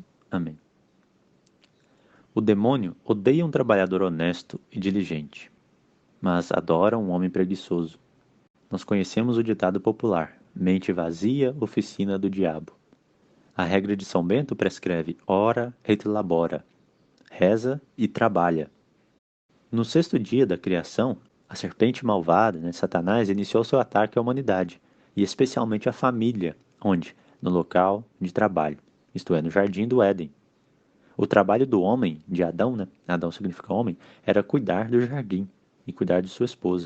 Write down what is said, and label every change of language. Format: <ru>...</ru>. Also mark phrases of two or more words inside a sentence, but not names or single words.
<pt>Amém. O demônio odeia um trabalhador honesto e diligente, mas adora um homem preguiçoso. Nós conhecemos o ditado popular, mente vazia, oficina do diabo. A regra de São Bento prescreve</pt> <la>ora et labora,</la> <pt>reza e trabalha. No sexto dia da criação, a serpente malvada, Satanás, iniciou seu ataque à humanidade, e especialmente à família, onde? No local de trabalho, isto é, no jardim do Éden. O trabalho do homem, de Adão, Adão significa homem, era cuidar do jardim e cuidar de sua esposa.</pt>